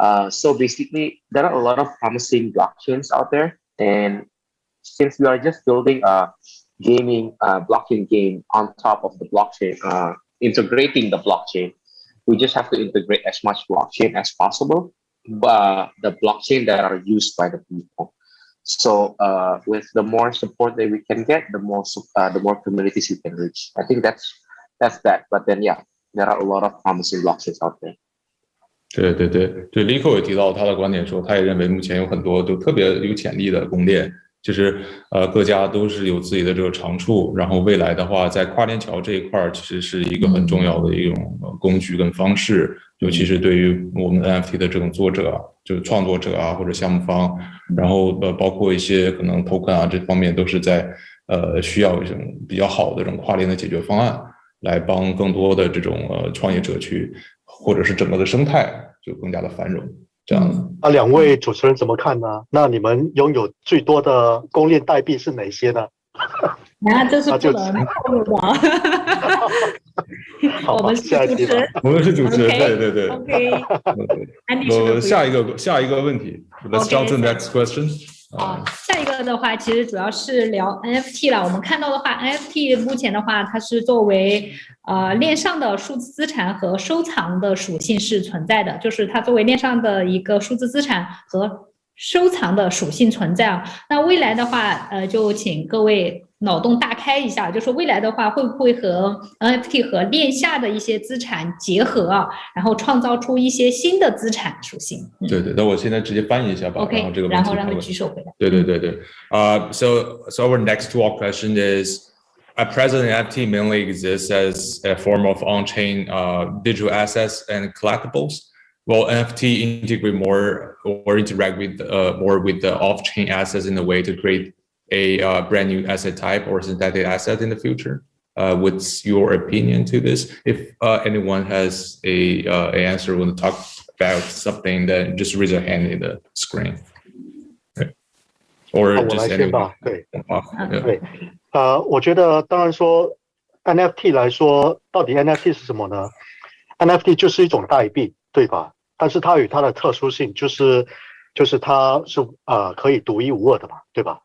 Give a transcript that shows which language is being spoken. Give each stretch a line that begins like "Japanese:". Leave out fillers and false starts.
English: So basically, there are a lot of promising blockchains out there, and since we are just building a gaming blockchain game on top of the blockchain, integrating the blockchain, we just have to integrate as much blockchain as possible, the blockchain that are used by the people. So with the more support that we can get, the more communities we can reach. I think that's that. But then yeah, there are a lot of promising blockchains out there.
Chinese: 对 ，Lico 也提到他的观点说，他也认为目前有很多就特别有潜力的公链，就是各家都是有自己的这个长处，然后未来的话，在跨链桥这一块其实是一个很重要的一种工具跟方式，尤其是对于我们 NFT 的这种作者，就是创作者啊或者项目方，然后包括一些可能 token 啊这方面都是在需要一种比较好的这种跨链的解决方案，来帮更多的这种创业者去，或者是整个的生态就更加的繁荣。这样子两位主持人怎么看呢？那你们拥有最多的公链代币是哪些呢？这是不能透露的。我们是主持人，我们是主持人，对。 OK。下一个问题
English: ，Let's jump to the next question。
Chinese: 下一个的话，其实主要是聊 NFT 了。我们看到的话 ，NFT 目前的话，它是作为链上的数字资产和收藏的属性是存在的，就是它作为链上的一个数字资产和收藏的属性存在啊。那未来的话，就请各位脑洞大开一下，就是未来的话会不会和 NFT 和链下的一些资产结合啊，然后创造出一些新的资产属性。对，那我现在直接翻译一下吧。 OK，然后这个然后让他举手回答。对。
English: So our next two question is, at present NFT mainly exists as a form of on-chain digital assets and collectibles. Will NFT integrate more or interact with more with the off-chain assets in a way to create a brand new asset type or synthetic asset in the future? What's your opinion to this? If anyone has a answer, want to talk about something, then just raise your hand in the screen. Okay. Or just anyone.
Chinese: 对，我觉得当然说 NFT 来说，到底 NFT 是什么呢？ NFT 就是一种代币，对吧？但是它有它的特殊性，就是它是可以独一无二的嘛，对吧？